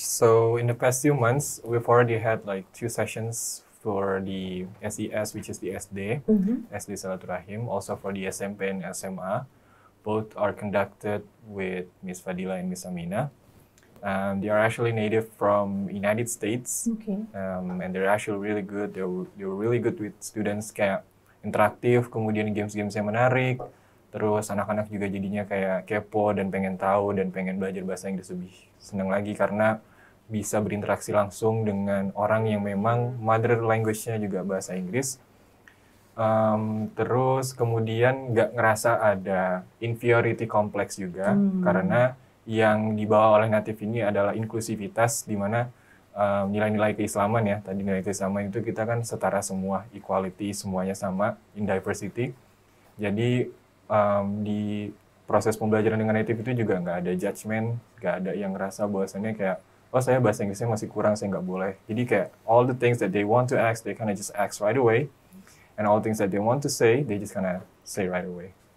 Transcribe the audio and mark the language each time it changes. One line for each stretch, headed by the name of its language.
English: So in the past few months, we've already had like 2 sessions for the SES, which is the SD, SD Silaturahim, also for the SMP and SMA. Both are conducted with Miss Fadila and Miss Amina. They are actually native from United States, and they're actually really good. They're really good with students,
Indonesian: kayak interaktif, kemudian games-games yang menarik. Terus anak-anak juga jadinya kayak kepo dan pengen tahu dan pengen belajar bahasa Inggris lebih senang lagi karena bisa berinteraksi langsung dengan orang yang memang mother language-nya juga bahasa Inggris. Terus kemudian nggak ngerasa ada inferiority complex juga karena yang dibawa oleh native ini adalah inklusivitas, di mana nilai-nilai keislaman ya, tadi nilai keislaman itu kita kan setara semua, equality, semuanya sama, in diversity. Jadi di proses pembelajaran dengan native itu juga nggak ada judgment, nggak ada yang ngerasa bahwasannya kayak, oh saya bahasa Inggrisnya masih kurang, saya nggak boleh.
English: Jadi kayak all the things that they want to ask, they kind of just ask right away. And all things that they want to say, they just kind of say right away.